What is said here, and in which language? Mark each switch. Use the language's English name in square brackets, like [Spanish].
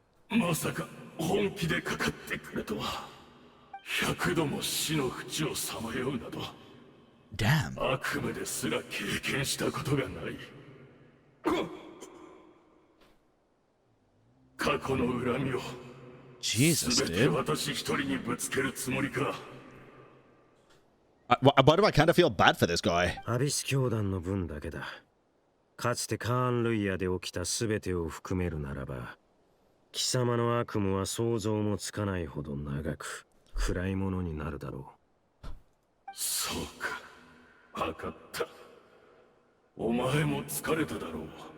[Japanese] まさか本気でかかってくれとは。100度も死の淵をさまようなど。 [English] Damn. [Japanese] 悪夢ですら経験したことがない。過去の恨みを [English] Jesus, [Japanese] 全て私一人にぶつけるつもりか。 [English] Why do I kind of feel bad for this guy? [Japanese] アビス教団の分だけだ。かつてカーン・ルイヤで起きた全てを含めるならば、貴様の悪夢は想像もつかないほど長く暗いものになるだろう。そうか、わかった。お前も疲れただろう。